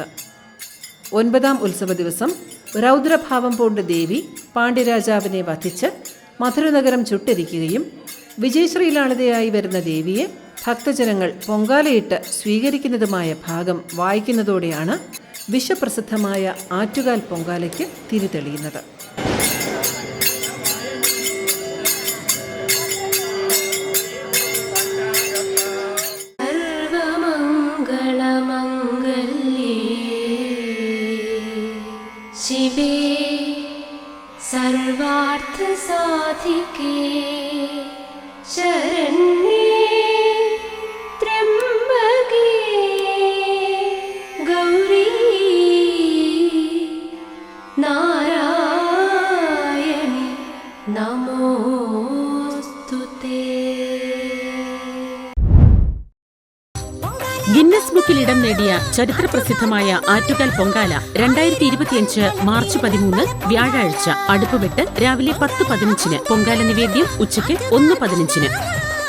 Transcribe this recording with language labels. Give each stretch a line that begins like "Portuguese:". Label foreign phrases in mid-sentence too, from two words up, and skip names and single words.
Malayalam: 9ാം ഉത്സവ ദിവസം രൗദ്രഭാവം പൂണ്ട ദേവി പാണ്ഡ്യരാജാവിനെ വധിച്ച് മധുരനഗരം ചുട്ടരിക്കുകയും വിജയശ്രീലാളിതയായി വരുന്ന ദേവിയെ ഭക്തജനങ്ങൾ പൊങ്കാലയിട്ട് സ്വീകരിക്കുന്നതുമായ ഭാഗം വായിക്കുന്നതോടെയാണ് വിശ്വപ്രസിദ്ധമായ ആറ്റുകാൽ പൊങ്കാലയ്ക്ക് തിരിതെളിയുന്നത്.
Sanskrit: शिवे सर्वार्थसाधिके शरण्ये त्र्यम्बके गौरी नारायणि नमोस्तुते.
Malayalam: ഗിന്നസ് ബുക്കിൽ ഇടം നേടിയ ചരിത്രപ്രസിദ്ധമായ ആറ്റുകാൽ പൊങ്കാല 2025 മാർച്ച് 13 വ്യാഴാഴ്ച അടുപ്പുവിട്ട് രാവിലെ 10:15 പൊങ്കാല നിവേദ്യം ഉച്ചയ്ക്ക് 1:15.